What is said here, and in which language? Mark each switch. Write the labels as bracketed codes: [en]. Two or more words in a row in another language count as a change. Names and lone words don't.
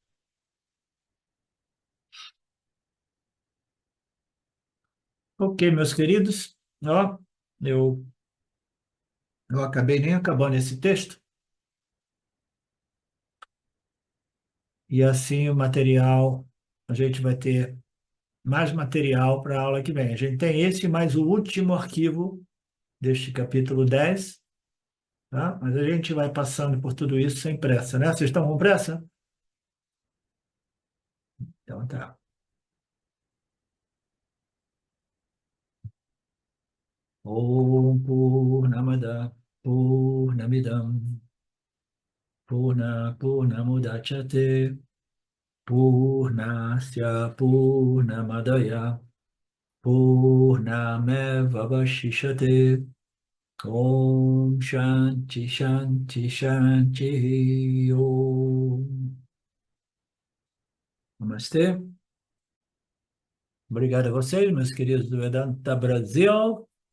[pt] Ok, meus queridos, ó, eu, eu acabei nem acabando esse texto, e assim o material, a gente vai ter mais material para a aula que vem. A gente tem esse mais o último arquivo deste capítulo 10, tá? Mas a gente vai passando por tudo isso sem pressa, né? Vocês estão com pressa? Então tá. [sa] Om Purnamada Purnamidam Purnamudachyate Purnasya Purnamadaya Purnamevavashishate Om Shanti Shanti Shanti Om. [pt] Namastê. Obrigado a vocês, meus queridos do Vedanta Brasil.